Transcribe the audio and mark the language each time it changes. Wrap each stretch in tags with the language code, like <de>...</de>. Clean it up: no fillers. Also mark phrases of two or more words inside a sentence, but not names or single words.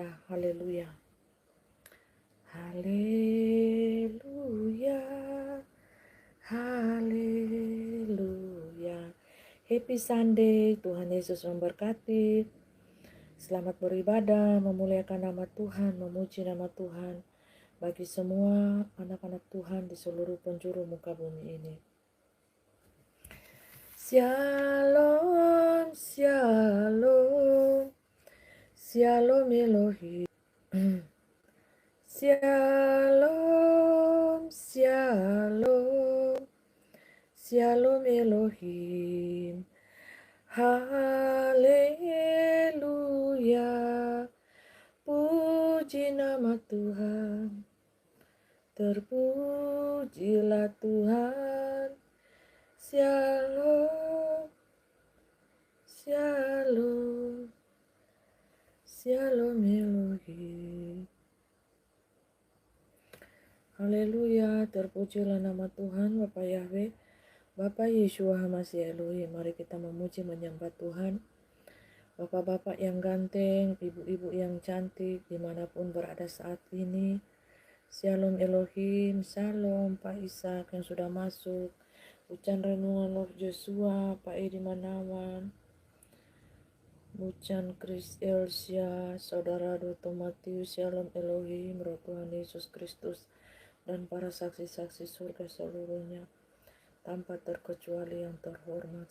<id>Haleluya, haleluya, haleluya.</id> <en>Happy Sunday,</en> <id>Tuhan Yesus memberkati. Selamat beribadah, memuliakan nama Tuhan, memuji nama Tuhan bagi semua anak-anak Tuhan di seluruh penjuru muka bumi ini.</id> <he>Shalom, shalom, shalom Elohim. Shalom, shalom, shalom Elohim.</he> <id>Haleluya, puji nama Tuhan. Terpujilah Tuhan.</id> <he>Shalom, shalom, shalom Elohim.</he> <id>Haleluya, terpujilah nama Tuhan, Bapa Yahweh, Bapa</id> <he>Yeshua HaMashiach Elohim.</he> <id>Mari kita memuji menyembah Tuhan. Bapak-bapak yang ganteng, ibu-ibu yang cantik, dimanapun berada saat ini.</id> <he>Shalom Elohim,</he> <id>shalom Pak Ishak yang sudah masuk. Ucan Renungan Love Joshua, Pak Edi Manawan, Ucan Chris Elsia, Saudara Dr. Matius,</id> <he>Shalom Elohim,</he> <id>Roh Tuhan Yesus Kristus, dan para saksi-saksi surga seluruhnya, tanpa terkecuali yang terhormat.</id>